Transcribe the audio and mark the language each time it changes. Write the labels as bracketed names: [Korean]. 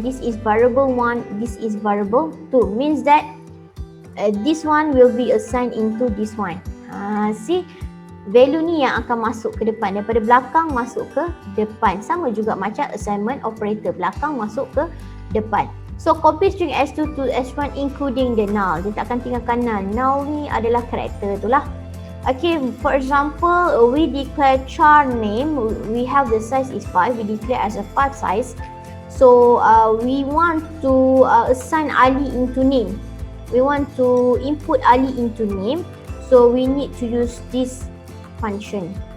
[English] This is variable 1, this is variable 2. Means that this one will be assigned into this one. [Malay] See, value ni yang akan masuk ke depan, daripada belakang masuk ke depan. Sama juga macam assignment operator, belakang masuk ke depan. [English] So copy string s2 to s1 including the null. [Malay] Dia tak akan tinggalkan null. Null ni adalah karakter tu lah. [English] Okay, for example, we declare char name, we have the size is 5, we declare as a part size. So we want to assign Ali into name. We want to input Ali into name, so we need to use this function.